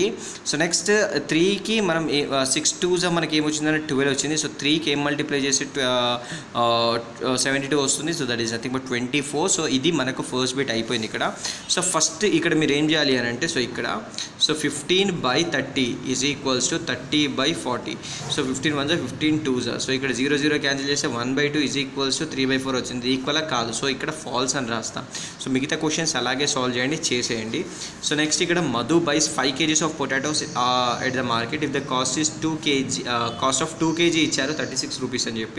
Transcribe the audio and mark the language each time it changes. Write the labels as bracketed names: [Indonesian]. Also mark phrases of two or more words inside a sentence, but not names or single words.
[Telugu] సో నెక్స్ట్ 3కి మనం 6 2s మనకి ఏమొచ్చిందంటే 12 వచ్చింది. సో 3కి ఏం మల్టిప్లై చేసి 72 వస్తుంది. [English] So that is nothing but 24. [Telugu] సో ఇది మనకు [English] first bit [Telugu] అయిపోయింది ఇక్కడ. సో ఫస్ట్ ఇక్కడ మీరు ఏం చేయాలి అని అంటే సో ఇక్కడ సో 15/30 [English] is equals to [Telugu] 30/40. [English] సో 15 1s are 15 2s are. [Telugu] సో ఇక్కడ 0 0 క్యాన్సిల్ చేస్తే 1/2 [English] is equals to [Telugu] 3/4 వచ్చింది. ఈక్వల్ కాదు. సో ఇక్కడ ఫాల్స్ అని రాస్తాం. సో మిగతా క్వశ్చన్స్ అలాగే సాల్వ్ చేయండి, చేసేయండి. [English] so next ఇక్కడ Madhu buys 5 kgs of potatoes at the market if the cost is 2 kg cost of 2 kg కాస్ట్ ఆఫ్ 2 kg [Telugu] ఇచ్చారు 36 rupees అని చెప్పి.